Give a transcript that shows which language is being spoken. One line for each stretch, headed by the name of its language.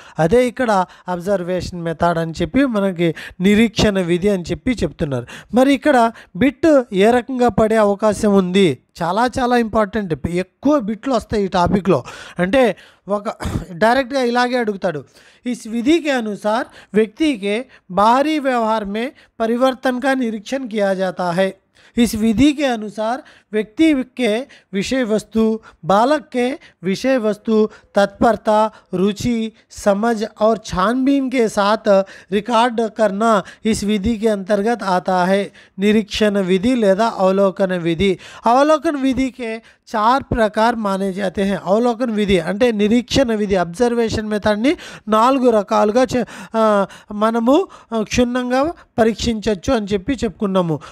Telugu: అదే ఇక్కడ observation method అని చెప్పి మనకి నిరీక్షణ విధి అని చెప్పి చెప్తున్నారు. మరి ఇక్కడ బిట్ ఏ రకంగా పడే అవకాశం ఉంది? చాలా ఇంపార్టెంట్. ఎక్కువ బిట్లు వస్తాయి ఈ టాపిక్లో. అంటే ఒక డైరెక్ట్గా ఇలాగే అడుగుతాడు,
Hindi: इस विधि के अनुसार व्यक्ति के बाहरी व्यवहार में परिवर्तन का निरीक्षण किया जाता है. इस विधि के अनुसार व्यक्ति के विषय वस्तु, बालक के विषय वस्तु, तत्परता, रुचि, समझ और छानबीन के साथ रिकॉर्ड करना इस विधि के अंतर्गत आता है.
Telugu: निरीक्षण विधि లేదా అవలోకన విధి.
Hindi: అవలోకన విధి के 4 प्रकार माने जाते हैं.
Telugu: అవలోకన విధి అంటే నిరీక్షణ విధి, అబ్జర్వేషన్ మెథడ్ని 4 రకాలుగా మనము క్షుణ్ణంగా పరీక్షించవచ్చు అని చెప్పి చెప్పుకున్నాము.